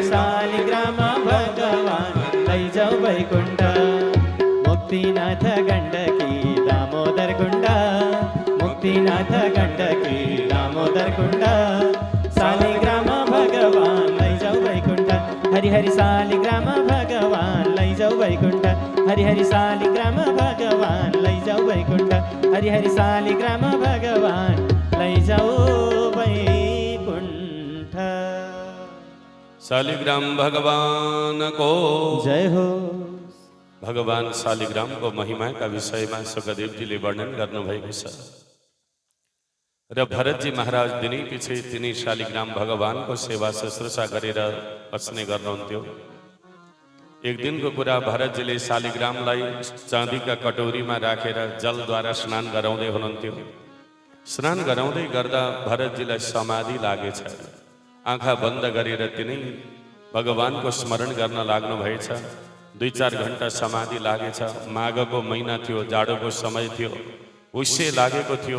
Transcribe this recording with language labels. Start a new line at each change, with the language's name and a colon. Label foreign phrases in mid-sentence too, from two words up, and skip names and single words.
Nepali: शालिग्राम भगवान लैजाऊ वैकुण्ठ मुक्तिनाथ गण्डकी दामोदर कुण्ड मुक्तिनाथ गण्डकी दामोदर कुण्ड शालिग्राम भगवान लैजाऊ वैकुण्ठ हरि हरि शालिग्राम भगवान लैजाऊ वैकुण्ठ हरि हरि शालिग्राम भगवान लैजाऊ वैकुण्ठ हरि हरि शालिग्राम भगवान लैजाऊ वैकुण्ठ शालिग्राम भगवान को जय हो। भगवान शालिग्राम को
Hindi: महिमा का विषय में
Nepali: सुखदेव जी ले वर्णन गर्नुभएको छ र भरत जी महाराज दिनै पछि तिनी शालिग्राम भगवान को सेवा शुश्रूषा गरेर बस्ने गर्नुहुन्थ्यो। एक दिन को कुरा भरत जी शालिग्रामलाई
Hindi: चाँदी का कटोरी में
Nepali: राखेर जलद्वारा स्नान गराउँदै हुनुहुन्थ्यो। स्नान गराउँदै गर्दा भरतजीलाई समाधि लागेछ। आँखा बन्द गरेर तिनै भगवानको स्मरण गर्न लाग्नु भएछ। 2-4 घण्टा समाधि लागेछ। माघको महिना थियो, जाडोको समय थियो, हुस्से लागेको थियो।